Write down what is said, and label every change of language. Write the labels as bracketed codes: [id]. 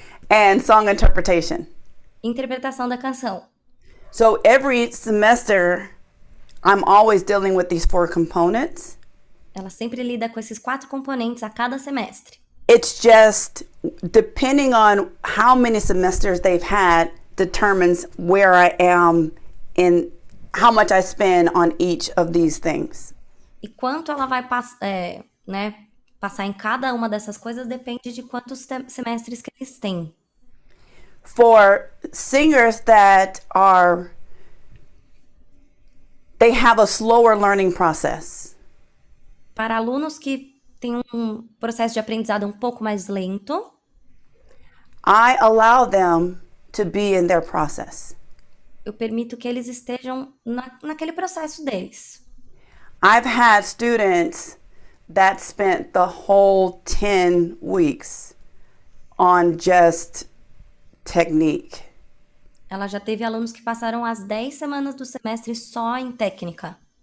[en] And song interpretation. [pt] Interpretação da canção. [en] So every semester, I'm always dealing with these 4 components. [pt] Ela sempre lida com esses 4 componentes a cada semestre. [en] It's just depending on how many semesters they've had determines where I am in how much I spend on each of these things. [pt] E quanto ela vai passar em cada uma dessas coisas depende de quantos semestres que eles têm. [en] For singers that they have a slower learning process. [pt] Para alunos que têm um processo de aprendizado um pouco mais lento, [en] I allow them to be in their process. [pt] Eu permito que eles estejam naquele processo deles. [en] I've had students that spent the whole 10 weeks on just technique. [pt] Ela já teve alunos que passaram as 10 semanas do semestre só em técnica.